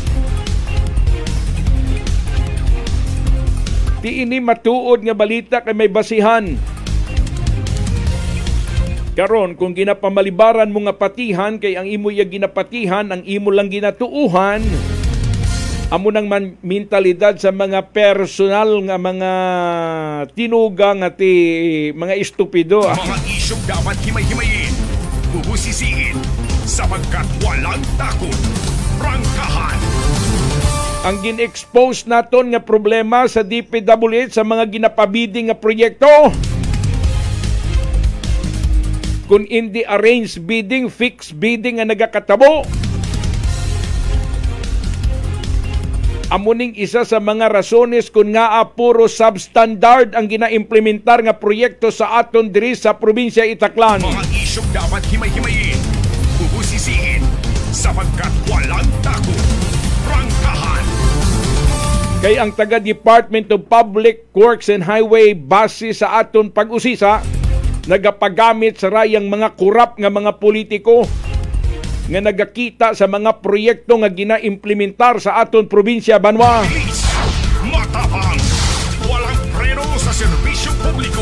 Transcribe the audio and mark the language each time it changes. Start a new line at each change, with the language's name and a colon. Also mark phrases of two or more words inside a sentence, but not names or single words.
Hiligaynon: Di ini matuod nga balita kay may basihan. Karon kung ginapamalibaran mo nga patihan kay ang imo ya ginapatihan, ang imo lang ginatuuhan, amo nang mentalidad sa mga personal nga mga tinuga nga ti mga estupido.
Filipino: Mga isyong dapat himay-himayin, bubusisiin, sapagkat walang takot. Prangkahan.
Hiligaynon: Ang gin-expose naton nga problema sa DPWH sa mga ginapabiding nga proyekto. Kung hindi
English: arranged bidding, fixed bidding
Hiligaynon: nga nagakatabo. Amuning isa sa mga rasones kung nga puro substandard ang ginaimplementar nga proyekto sa aton diri sa probinsya Itaklan.
Filipino: Mga isyong dapat himay-himayin, bubusisiin, sapagkat walang takot. Prangkahan.
Hiligaynon: Kay ang taga-Department of Public Works and Highway base sa aton pag-usisa, nagapagamit sa rayang mga kurap nga mga politiko nga nagakita sa mga proyekto nga ginaimplementar sa aton probinsya Banwa.
Filipino: Bilis, matapang, walang preno sa serbisyong publiko.